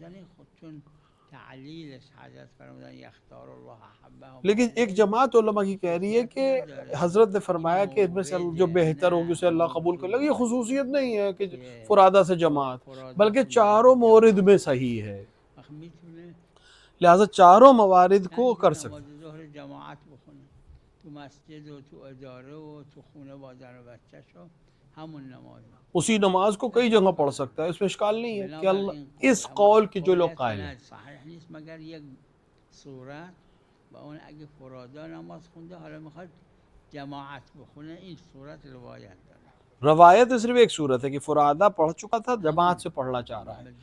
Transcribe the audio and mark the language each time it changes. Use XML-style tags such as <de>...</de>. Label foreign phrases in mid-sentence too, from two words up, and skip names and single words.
<ur>لیکن ایک جماعت علماء کی کہہ رہی ہے کہ حضرت نے فرمایا کہ ان میں سے جو بہتر ہوگی اسے اللہ قبول کر لے گا. یہ خصوصیت نہیں ہے کہ فرادہ سے جماعت، بلکہ چاروں مورد میں صحیح ہے، لہٰذا چاروں موارد کو کر سکتے.</ur> <fa>جماعت بخونه تو مسجد و تو اداره و تو خونه با زن و بچه‌ش و همون نماز.</fa> <ur>اسی نماز کو کئی جگہ پڑھ سکتا ہے، اس میں اشکال نہیں ہے کہ اللہ اس قول کے جو لوگ قائل ہیں.</ur> <fa>صحیح نیست مگر یک صورت و اون اگه فرادا نماز خونده حالا میخواد جماعت بخونه این صورت روایت داره.</fa> <ur>روایت میں صرف ایک صورت ہے کہ فرادہ پڑھ چکا تھا، جماعت سے پڑھنا چاہ رہا ہے.</ur>